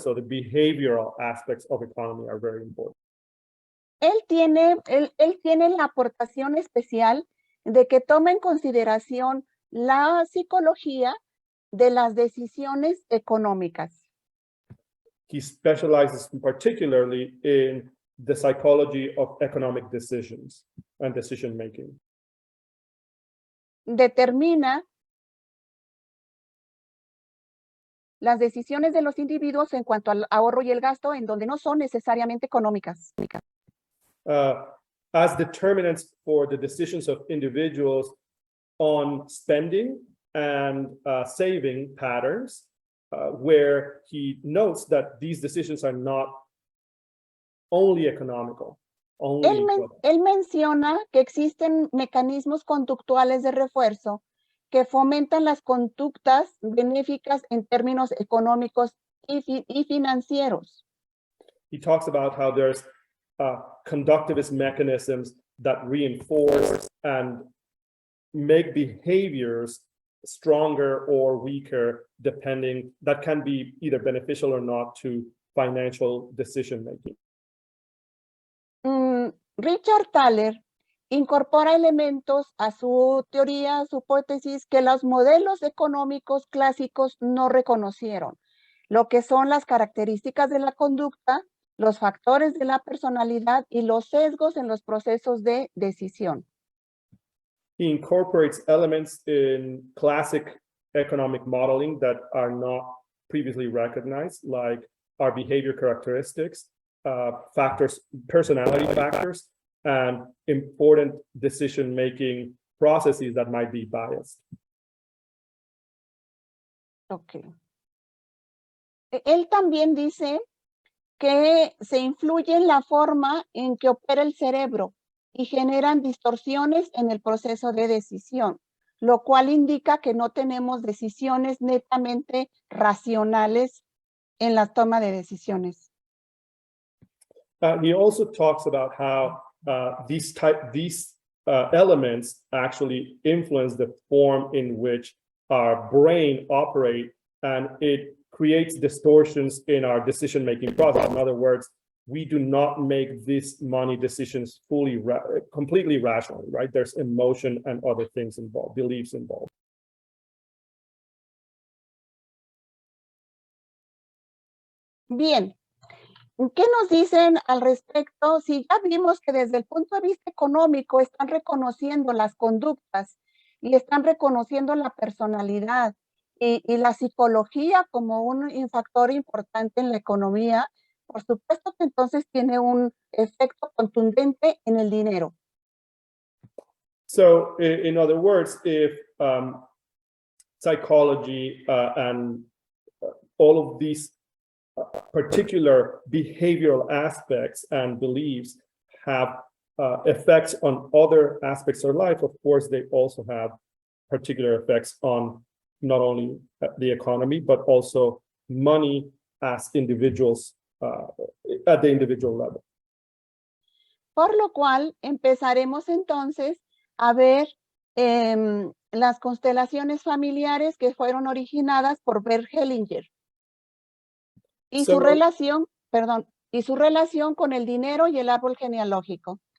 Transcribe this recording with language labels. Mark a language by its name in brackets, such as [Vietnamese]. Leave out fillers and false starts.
[English] So the behavioral aspects of economy are very important. [Spanish] Él tiene la aportación especial de que toma en consideración la psicología de las decisiones económicas. [English] He specializes particularly in the psychology of economic decisions and decision making. [Spanish] Determina las decisiones de los individuos en cuanto al ahorro y el gasto, en donde no son necesariamente económicas. [English] As determinants for the decisions of individuals on spending and saving patterns, where he notes that these decisions are not only economical. [Spanish] Él menciona que existen mecanismos conductuales de refuerzo que fomentan las conductas benéficas en términos económicos y financieros. [English] He talks about how there's conductivist mechanisms that reinforce and make behaviors stronger or weaker, depending, that can be either beneficial or not to financial decision making. [Spanish] Richard Thaler incorpora elementos a su teoría, a su hipótesis, que los modelos económicos clásicos no reconocieron, lo que son las características de la conducta, los factores de la personalidad y los sesgos en los procesos de decisión. [English] He incorporates elements in classic economic modeling that are not previously recognized, like our behavior characteristics, factors, personality factors, and important decision-making processes that might be biased. Ok. [Spanish] Él también dice que se influye en la forma en que opera el cerebro y generan distorsiones en el proceso de decisión, lo cual indica que no tenemos decisiones netamente racionales en la toma de decisiones. [English] He also talks about how these elements actually influence the form in which our brain operates, and it creates distortions in our decision-making process. In other words, we do not make these money decisions completely rationally, right? There's emotion and other things involved, beliefs involved. [Spanish] Bien, ¿qué nos dicen al respecto? Si ya vimos que desde el punto de vista económico están reconociendo las conductas y están reconociendo la personalidad y la psicología como un factor importante en la economía, por supuesto que entonces tiene un efecto contundente en el dinero. [English] So, in other words, if psychology and all of these particular behavioral aspects and beliefs have effects on other aspects of life, of course, they also have particular effects on not only the economy, but also money as individuals at the individual level. [Spanish] Por lo cual empezaremos entonces a ver las constelaciones familiares que fueron originadas por Bert Hellinger y su relación, y su relación con el dinero y el árbol genealógico.